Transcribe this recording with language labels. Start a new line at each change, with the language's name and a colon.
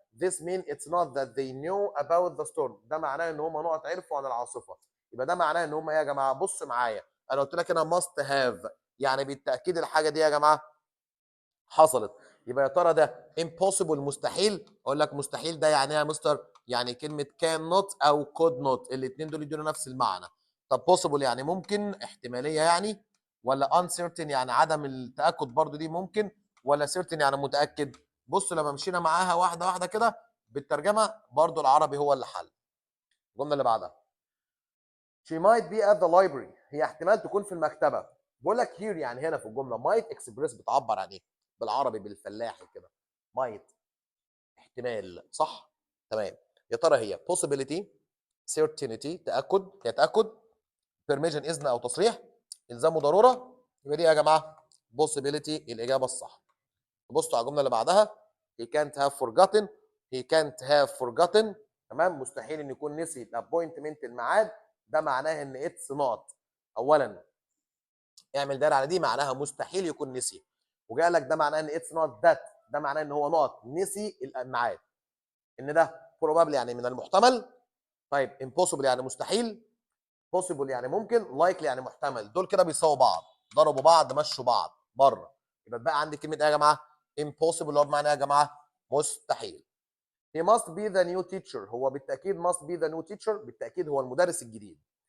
English: this mean it's not that they knew about the storm.
Arabic: ده معناه ان هم نقط عرفوا عن العاصفه. يبقى ده معناه ان هم يا جماعه بص معايا، انا قلت لك انا must have يعني بالتاكيد الحاجه دي يا جماعه حصلت. يبقى يا ترى ده impossible مستحيل؟ اقول لك مستحيل ده يعني ايه يا مستر؟ يعني كلمه can not او could not، الاثنين دول يدوا نفس المعنى. طب possible يعني ممكن، احتماليه يعني، ولا uncertain يعني عدم التاكد برضو دي ممكن، ولا certain يعني متاكد؟ بص لما مشينا معاها واحده واحده كده بالترجمه برضو العربي هو اللي حل.
English: الجمله اللي بعدها she might be at the library.
Arabic: هي احتمال تكون في المكتبه. بقول لك here يعني هنا في الجمله might express بتعبر عن ايه؟ بالعربي بالفلاحي كده might احتمال، صح؟ تمام. يا ترى هي possibility، certainty تاكد، هي تاكد، permission اذن او تصريح، الزام وضروره، يبقى دي يا جماعه possibility الاجابه الصح. بصوا على الجمله اللي بعدها he can't have forgotten he can't have forgotten تمام، مستحيل ان يكون نسي الابوينتمنت الميعاد، ده معناه ان اتس نوت. اولا اعمل دايره على دي، معناها مستحيل يكون نسي، وجاء لك ده معناه ان اتس نوت ذات، ده معناه ان هو نوت نسي الميعاد، ان ده probably يعني من المحتمل. طيب impossible يعني مستحيل، possible يعني ممكن، likely يعني محتمل، دول كده بيساووا بعض، ضربوا بعض مشوا بعض بره، يبقى بقى عندي كلمه ايه يا جماعه؟ impossible اللي هو بمعنى ايه يا جماعه؟ مستحيل.
English: he must be the new teacher، هو بالتاكيد must be the new teacher، بالتاكيد هو المدرس الجديد.